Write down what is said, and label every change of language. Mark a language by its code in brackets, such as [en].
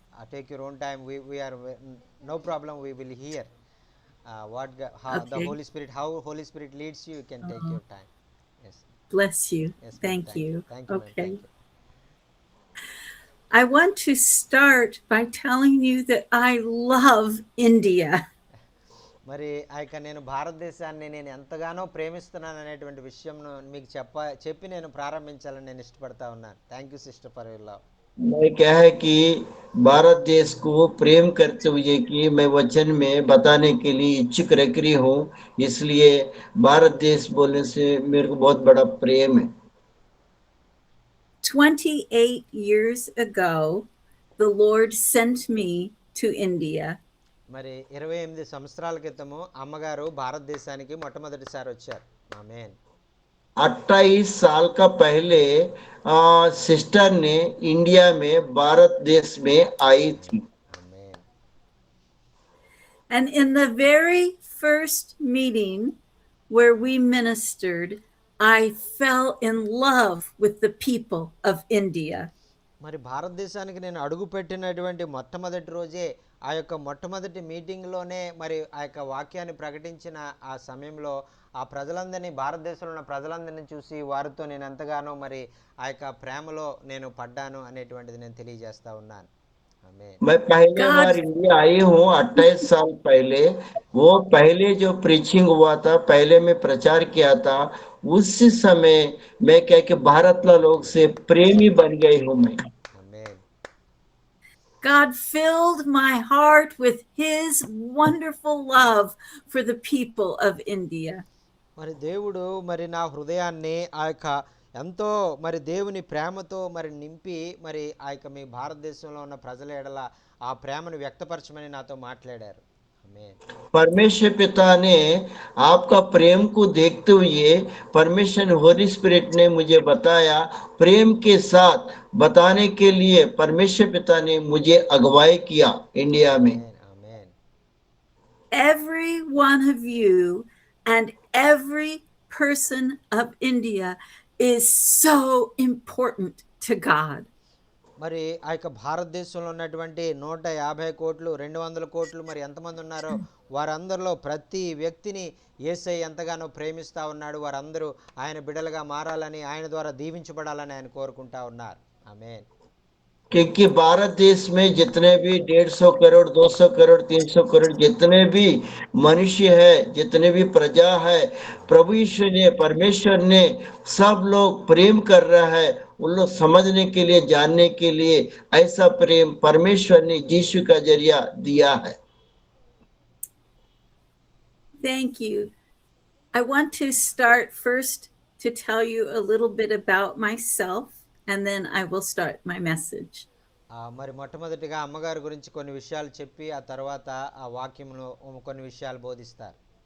[en] Take your own time. We are no problem. We will hear how Okay. the Holy Spirit, how Holy Spirit leads you. You can take your time. Yes. Bless you. Yes. Ma'am. Thank you. Thank you. Okay. Ma'am. Thank you. I want to start by telling you that I love India. [te] మరి నేను భారతదేశాన్ని నేను ఎంతగానో ప్రేమిస్తున్నాను అనేటువంటి విషయం మీకు చెప్పి నేను ప్రారంభించాలని నేను ఇష్టపడతా ఉన్నాను. [en] Thank you sister for your love. [hi] मैं क्या है कि भारत देश को प्रेम करते हुए कि मैं वचन में बताने के लिए इच्छुक रख रही हूँ, इसलिए भारत देश बोलने से मेरे को बहुत बड़ा प्रेम है। [en] 28 years ago, the Lord sent me to India. [te] మరి 28 సంవత్సరాల క్రితము అమ్మగారు భారతదేశానికి మొట్టమొదటిసారి వచ్చారు. ఆమేన్. [hi] 28 साल का पहले सिस्टर ने इंडिया में भारत देश में आई थी। [te] ఆమేన్. [en] And in the very first meeting where we ministered, I fell in love with the people of India. [te] మరి భారతదేశానికి నేను అడుగు పెట్టినటువంటి మొట్టమొదటి రోజే ఆ యొక్క మొట్టమొదటి మీటింగ్లోనే మరి ఆ యొక్క వాక్యాన్ని ప్రకటించిన ఆ సమయంలో ఆ ప్రజలందరినీ భారతదేశంలో ఉన్న ప్రజలందరినీ చూసి వారితో నేను ఎంతగానో మరి ఆ యొక్క ప్రేమలో నేను పడ్డాను అనేటువంటిది నేను తెలియజేస్తా ఉన్నాను. [hi] मैं पहली बार इंडिया आई हूँ 28 साल पहले। वो पहले जो प्रीचिंग हुआ था, पहले मैं प्रचार किया था, उस समय मैं क्या कि भारत ला लोग से प्रेमी बन गई हूँ मैं। [en] God filled my heart with his wonderful love for the people of India. [te] మరి దేవుడు మరి నా హృదయాన్ని ఆ యొక్క ఎంతో మరి దేవుని ప్రేమతో మరి నింపి మరి ఆ యొక్క మీ భారతదేశంలో ఉన్న ప్రజల ఎడల ఆ ప్రేమను వ్యక్తపరచమని నాతో మాట్లాడారు. ఆమేన్. [hi] परमेश्वर पिता ने आपका प्रेम को देखते हुए परमेश्वर होली स्पिरिट ने मुझे बताया, प्रेम के साथ बताने के लिए परमेश्वर पिता ने मुझे अगुवाई किया इंडिया में। [te] ఆమేన్. [en] Every one of you and every person of India is so important to God. [te] మరి ఆ యొక్క భారతదేశంలో ఉన్నటువంటి 150 కోట్లు 200 కోట్లు మరి ఎంతమంది ఉన్నారో వారందరిలో ప్రతి వ్యక్తిని యేసయ్య ఎంతగానో ప్రేమిస్తూ ఉన్నాడు. వారందరూ ఆయన బిడ్డలుగా మారాలని ఆయన ద్వారా దీవించబడాలని ఆయన కోరుకుంటా ఉన్నారు. ఆమేన్. [hi] क्योंकि भारत देश में जितने भी 150 करोड़ 200 करोड़ 300 करोड़ जितने भी मनुष्य है, जितने भी प्रजा है, प्रभु ईश्वर ने परमेश्वर ने सब लोग प्रेम कर रहा है। उन लोग समझने के लिए जानने के लिए ऐसा प्रेम परमेश्वर ने यीशु का जरिया दिया है। [en] Thank you. I want to start first to tell you a little bit about myself, and then I will start my message. [te] మరి మొట్టమొదటిగా అమ్మగారి గురించి కొన్ని విషయాలు చెప్పి ఆ తర్వాత ఆ వాక్యమును కొన్ని విషయాలు బోధిస్తారు.